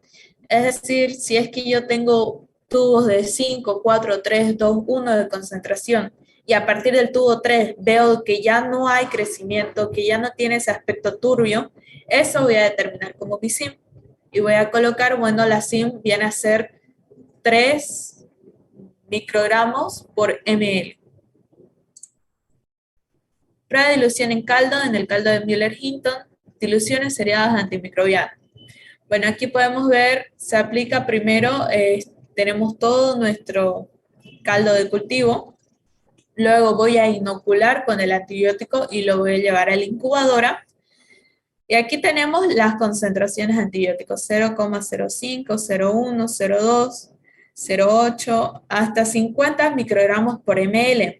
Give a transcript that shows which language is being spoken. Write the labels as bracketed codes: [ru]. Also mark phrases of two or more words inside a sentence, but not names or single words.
[es] Es decir, si es que yo tengo tubos de 5, 4, 3, 2, 1 de concentración y a partir del tubo 3 veo que ya no hay crecimiento, que ya no tiene ese aspecto turbio, eso voy a determinar como mi SIM. Y voy a colocar, bueno, la SIM viene a ser 3 microgramos por ml. Prueba de dilución en el caldo de Müller-Hinton, diluciones seriadas antimicrobianas. Bueno, aquí podemos ver, se aplica primero, tenemos todo nuestro caldo de cultivo, luego voy a inocular con el antibiótico y lo voy a llevar a la incubadora. Y aquí tenemos las concentraciones de antibióticos, 0,05, 0,1, 0,2, 0,8, hasta 50 microgramos por ml.